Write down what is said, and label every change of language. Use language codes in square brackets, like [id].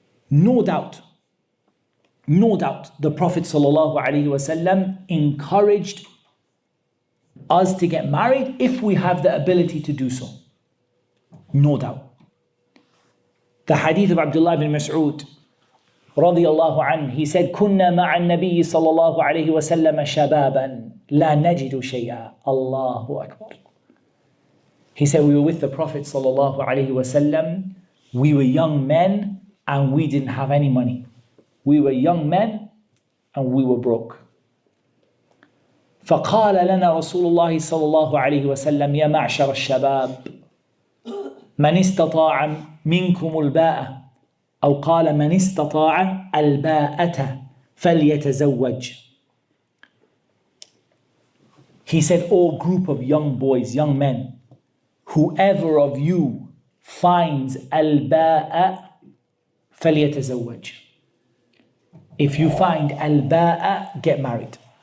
[en] No doubt, the Prophet ﷺ encouraged us to get married if we have the ability to do so. No doubt. The hadith of Abdullah ibn Mas'ud, radiyallahu anhu, he said, [ar] كُنَّا مَعَ النَّبِيِّ صَلَّى اللَّهُ عَلَيْهِ وَسَلَّمَ شَبَابًا لَا نَجِدُ شَيْئًا. [en] Allahu Akbar. He said, we were with the Prophet ﷺ, we were young men, and we didn't have any money. We were young men and we were broke. [ar] فقال لنا رسول الله صلى الله عليه وسلم يا معشر الشباب من استطاع منكم الباءة أو قال من استطاع الباءة فليتزوج. [en] He said, "O group of young boys, young men, whoever of you finds al-ba'a [ar] فَلْيَتَزَوَّجْ." [en] If you find al-ba'a, get married.